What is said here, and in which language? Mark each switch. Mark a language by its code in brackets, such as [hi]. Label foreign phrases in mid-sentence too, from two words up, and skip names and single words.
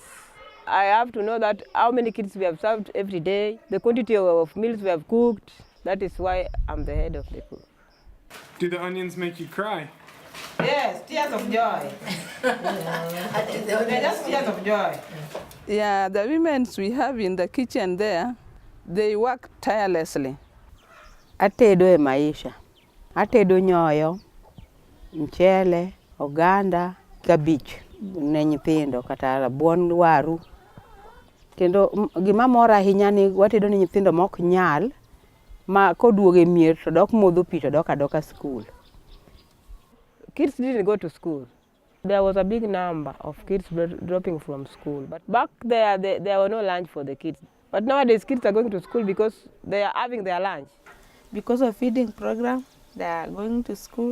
[en] I have to know that how many kids we have served every day, the quantity of meals we have cooked. That is why I'm the head of the cook. Do the onions make you cry? Yes, tears of joy. They're just tears of joy. Yeah, the women we have in the kitchen there, they work tirelessly. [luo] Atedo e Maisha. Atedo nyoyo, mchele, oganda, kabich ne nyithindo kata rabuon waru. Kendo gima mora ahinya ni watedo ne nyithindo mok nyal ma koduoge mier to dok modho pi to dok adoka school. [en] Kids didn't go to school. There was a big number of kids dropping from school. But back there were no lunch for the kids. But nowadays, kids are going to school because they are having their lunch. Because of feeding program, they are going to school.